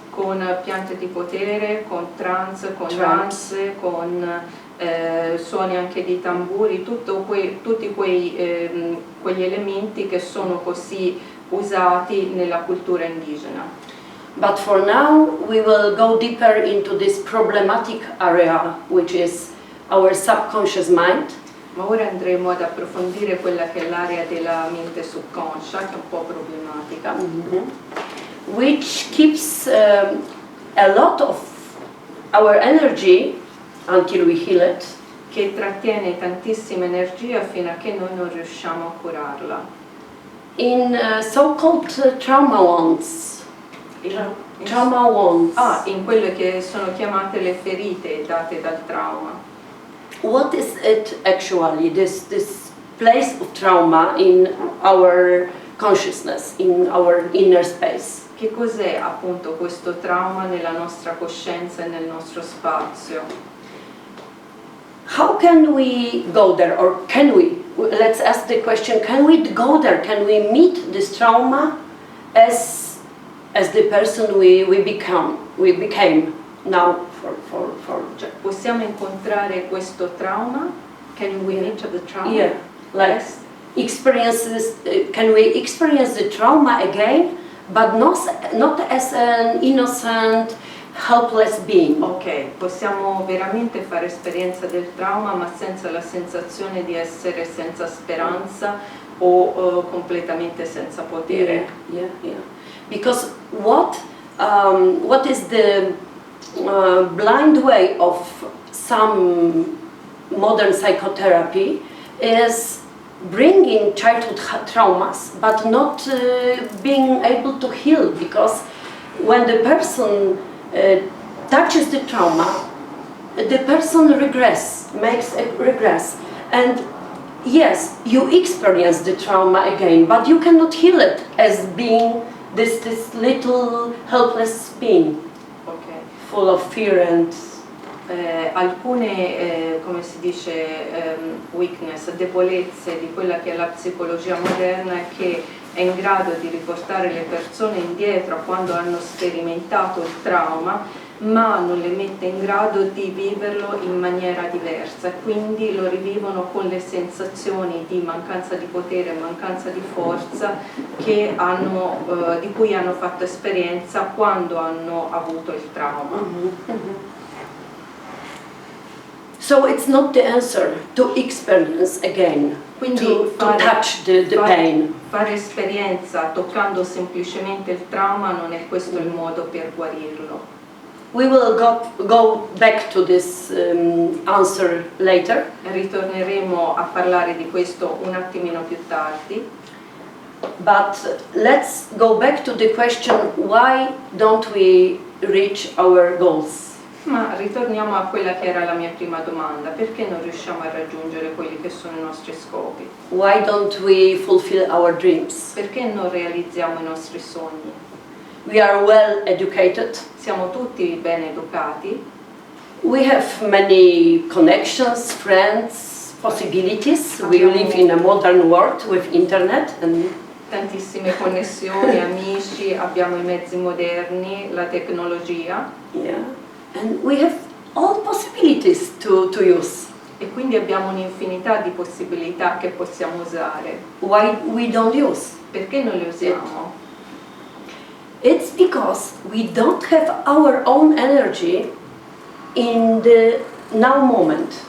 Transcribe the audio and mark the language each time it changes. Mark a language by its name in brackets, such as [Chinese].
[Italian] Con piante di potere, con trance, con danze, con suoni anche di tamburi, tutti quegli elementi che sono così usati nella cultura indigena. [English] But for now, we will go deeper into this problematic area, which is our subconscious mind. [Italian] Ma ora andremo ad approfondire quella che è l'area della mente subconscia, che è un po' problematica, [English] which keeps a lot of our energy until we heal it. [Italian] che trattiene tantissima energia fino a che noi non riusciamo a curarla. [English] In so-called trauma wounds. Trauma wounds. [Italian] In quelle che sono chiamate le ferite date dal trauma. [English] What is it actually, this place of trauma in our consciousness, in our inner space? [Italian] Che cos'è appunto questo trauma nella nostra coscienza e nel nostro spazio? [English] How can we go there, or can we? Let's ask the question, can we go there? Can we meet this trauma as the person we became now for [Italian] Cioè, possiamo incontrare questo trauma? [English] Can we meet the trauma? Yeah, like experiences. Can we experience the trauma again, but not as an innocent, helpless being? [Italian] Ok, possiamo veramente fare esperienza del trauma, ma senza la sensazione di essere senza speranza o completamente senza potere. Yeah. [English] Because what is the blind way of some modern psychotherapy is bringing childhood traumas, but not being able to heal, because when the person touches the trauma, the person makes a regress, and yes, you experience the trauma again, but you cannot heal it as being this little helpless being, full of fear and [Italian] alcune, come si dice, weakness, debolezze di quella che è la psicologia moderna è che è in grado di riportare le persone indietro a quando hanno sperimentato il trauma, ma non le mette in grado di viverlo in maniera diversa, quindi lo rivivono con le sensazioni di mancanza di potere, mancanza di forza che di cui hanno fatto esperienza quando hanno avuto il trauma. [English] So it's not the answer to experience again, [Italian] quindi [English] to touch the pain. [Italian] Fare esperienza toccando semplicemente il trauma non è questo il modo per guarirlo. [English] We will go back to this answer later. [Italian] Ritorneremo a parlare di questo un attimino più tardi. [English] But let's go back to the question, why don't we reach our goals? [Italian] Ma ritorniamo a quella che era la mia prima domanda: perché non riusciamo a raggiungere quelli che sono i nostri scopi? [English] Why don't we fulfill our dreams? [Italian] Perché non realizziamo i nostri sogni? [English] We are well educated. [Italian] Siamo tutti ben educati. [English] We have many connections, friends, possibilities. We live in a modern world with internet and [Italian] tantissime connessioni, amici, abbiamo i mezzi moderni, la tecnologia. Yeah. [English] And we have all possibilities to use. [Italian] E quindi abbiamo un'infinità di possibilità che possiamo usare. [English] Why we don't use? [Italian] Perché non le usiamo? [English] It's because we don't have our own energy in the now moment.